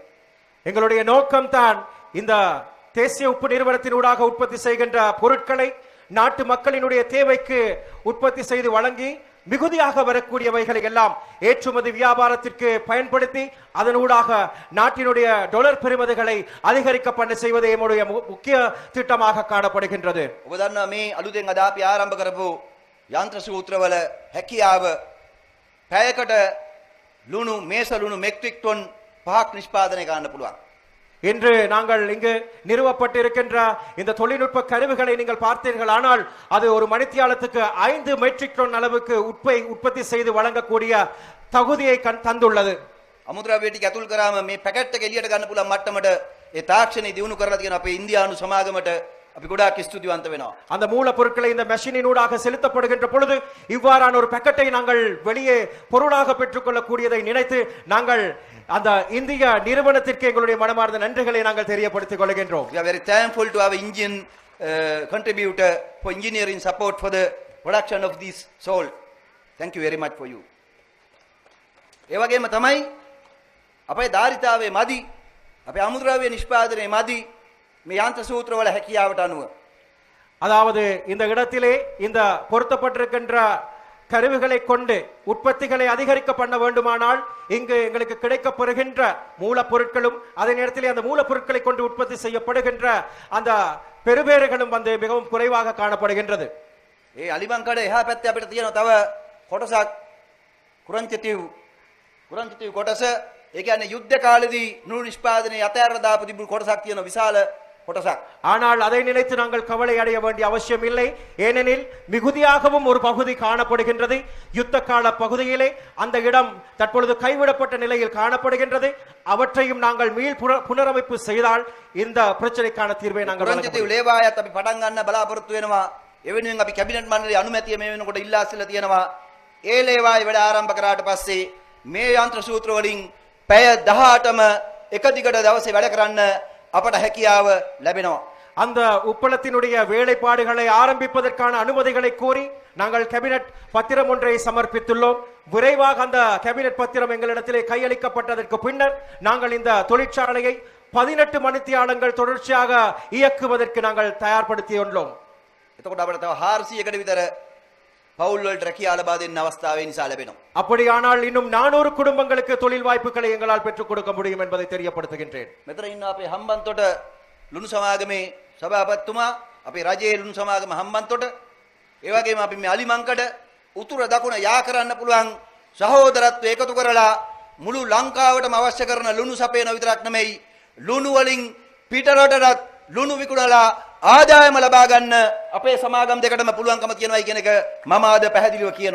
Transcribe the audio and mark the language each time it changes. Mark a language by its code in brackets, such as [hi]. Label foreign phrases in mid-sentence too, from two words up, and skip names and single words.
[ta] எங்களுடைய நோக்கம் தான் இந்த தேசிய உப்பு நிறுவனத்தினூடாக உற்பத்தி செய்கின்ற பொருட்களை நாட்டு மக்களினுடைய தேவைக்கு உற்பத்தி செய்து வழங்கி மிகுதியாக வரக்கூடியவைகளை எல்லாம் ஏற்றுமதி வியாபாரத்திற்கு பயன்படுத்தி அதனூடாக நாட்டினுடைய டாலர் பெறுமதிகளை அதிகரிக்க பண்ண செய்வதே நம்முடைய முக்கிய திட்டமாக காணப்படுகின்றது. [si] ඔබ දන්නවා මේ අලුතෙන් අද අපි ආරම්භ කරපු යන්ත්‍ර සූත්‍රවල හැකියාව පැයකට ලුණු මේස ලුණු මෙට්‍රික් ටොන් 5ක් නිෂ්පාදනය කරන්න පුළුවන්. [ta] இன்று நாங்கள் இங்கு நிறுவப்பட்டிருக்கின்ற இந்த தொழில்நுட்ப கருவிகளை நீங்கள் பார்த்தீர்கள் ஆனால் அது ஒரு மணித்தியாலத்துக்கு 5 மெட்ரிக் டன் அளவுக்கு உற்பத்தி செய்து வழங்கக்கூடிய தகுதியை தந்துள்ளது. [si] අමුද්‍රව්‍ය ටික ඇතුල් කරාම මේ පැකට් එක එළියට ගන්න පුළුවන් මට්ටමට ඒ තාක්ෂණය දියුණු කරලා තියෙන අපේ ඉන්දියානු සමාගමට අපි ගොඩාක් ස්තුතිවන්ත වෙනවා. [ta] அந்த மூலப்பொருட்களை இந்த மெஷினினூடாக செலுத்தப்படுகின்ற பொழுது இவ்வாறான ஒரு பேக்கெட்டை நாங்கள் வெளியே பொருளாக பெற்றுக்கொள்ளக்கூடியதை நினைத்து நாங்கள் அந்த இந்திய நிறுவனத்திற்கு எங்களுடைய மனமார்ந்த நன்றிகளை நாங்கள் தெரியப்படுத்திக் கொள்கின்றோம். [en] We are very thankful to our Indian contributor for engineering support for the production of this salt. Thank you very much for you. [si] ඒ වගේම තමයි අපේ ධාරිතාවේ මදි අපේ අමුද්‍රව්‍ය නිෂ්පාදනයේ මදි මේ යන්ත්‍ර සූත්‍රවල හැකියාවට අනුව. [ta] அதாவது இந்த இடத்திலே இந்த பொருத்தப்பட்டிருக்கின்ற கருவிகளை கொண்டு உற்பத்திகளை அதிகரிக்க பண்ண வேண்டுமானால் இங்கு எங்களுக்கு கிடைக்கப்பெறுகின்ற மூலப்பொருட்களும் அதே நேரத்தில் அந்த மூலப்பொருட்களை கொண்டு உற்பத்தி செய்யப்படுகின்ற அந்த பெறுபேறுகளும் வந்து மிகவும் குறைவாக காணப்படுகின்றது. [si] ඒ අලිමංකඩ එහා පැත්තේ අපිට තියෙන තව කොටසක් කුරංචතිව් කුරන්චිතේ කොටස ඒ කියන්නේ යුද්ධ කාලෙදී නූල් නිෂ්පාදනයේ අතෑරලා දාපු තිබුණු කොටසක් තියෙන විශාල කොටසක්. [ta] ஆனால் அதை நினைத்து நாங்கள் கவலை அடைய வேண்டிய அவசியம் இல்லை. ஏனெனில் மிகுதியாகவும் ஒரு பகுதி காணப்படுகின்றது. யுத்த கால பகுதியிலே அந்த இடம் தற்பொழுது கைவிடப்பட்ட நிலையில் காணப்படுகின்றது. அவற்றையும் நாங்கள் புனரமைப்பு செய்தால் இந்த பிரச்சனைக்கான தீர்வை நாங்கள் வழங்க [si] කුරන්චිතේ ලේවායත් අපි පටන් ගන්න බලාපොරොත්තු වෙනවා. එවෙනුවෙන් අපි කැබිනට් මණ්ඩලයේ අනුමැතිය මේ වෙනකොට ඉල්ලා සිටලා තියෙනවා. ඒ ලේවායේ වැඩ ආරම්භ කරාට පස්සේ මේ යන්ත්‍ර සූත්‍ර වලින් පැය 18ම එක දිගට දවසේ වැඩ කරන්න අපට හැකියාව ලැබෙනවා. [ta] அந்த உப்பளத்தினுடைய வேலைப்பாடுகளை ஆரம்பிப்பதற்கான அனுமதிகளை கோரி நாங்கள் கேபினட் பத்திரம் ஒன்றை சமர்ப்பித்துள்ளோம். விரைவாக அந்த கேபினட் பத்திரம் எங்களிடத்திலே கையளிக்கப்பட்டதற்கு பின்னர் நாங்கள் இந்த தொழிற்சாலையை 18 மணித்தியாலங்கள் தொடர்ச்சியாக இயக்குவதற்கு நாங்கள் தயார்படுத்தியுள்ளோம். [si] එතකොට අපිට තව 400කට විතර පවුල් වලට රැකියාව ලබා දෙන්න අවස්ථාව ඒ නිසා ලැබෙනවා. [ta] அப்படியானால் இன்னும் 400 குடும்பங்களுக்கு தொழில் வாய்ப்புகளை எங்களால் பெற்றுக் கொடுக்க முடியும் என்பதை தெரியப்படுத்துகின்றேன். [si] මෙතන ඉන්න අපේ හම්බන්තොට ලුණු සමාගමේ සභාපතිතුමා, අපේ රජයේ ලුණු සමාගම හම්බන්තොට, ඒ වගේම අපි මේ අලිමංකඩ උතුර දකුණ යා කරන්න පුළුවන් සහෝදරත්වය එකතු කරලා මුළු ලංකාවටම අවශ්‍ය කරන ලුණු සපයන විතරක් නෙමෙයි, ලුණු වලින් පිටරටටත් ලුණු විකුණලා ආදායම ලබා ගන්න අපේ සමාගම් දෙකටම පුළුවන්කම තියෙනවා කියන එක මම අද පැහැදිලිව කියනවා.